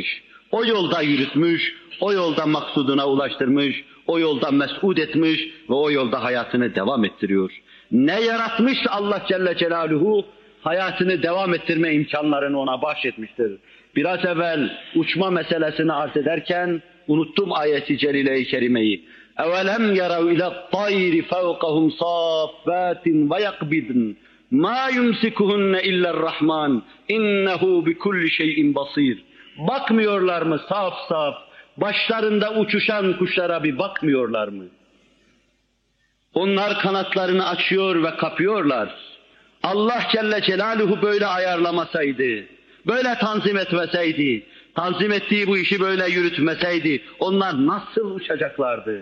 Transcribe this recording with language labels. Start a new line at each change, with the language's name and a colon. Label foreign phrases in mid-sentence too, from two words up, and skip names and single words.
Turkish: O yolda yürütmüş, o yolda maksuduna ulaştırmış, o yolda mes'ud etmiş ve o yolda hayatını devam ettiriyor. Ne yaratmış
Arabic: الله جل جلاله?
Turkish: Hayatını devam ettirme imkanlarını ona bahşetmiştir. Biraz evvel uçma meselesini arz ederken unuttum ayeti celile-i kerimeyi.
Arabic: اَوَلَمْ يَرَوْا اِلَى الطَّيْرِ فَوْقَهُمْ صَافَّاتٍ وَيَقْبِضْنَ مَا يُمْسِكُهُنَّ اِلَّا الرَّحْمَانِ اِنَّهُ بِكُلِّ شَيْءٍ بَصِيرٍ.
Turkish: Bakmıyorlar mı saf saf, başlarında uçuşan kuşlara bir bakmıyorlar mı? Onlar kanatlarını açıyor ve kapıyorlar.
Arabic: الله جل جلاله
Turkish: böyle ayarlamasaydı, böyle tanzim etmeseydi, tanzim ettiği bu işi böyle yürütmeseydi, onlar nasıl uçacaklardı?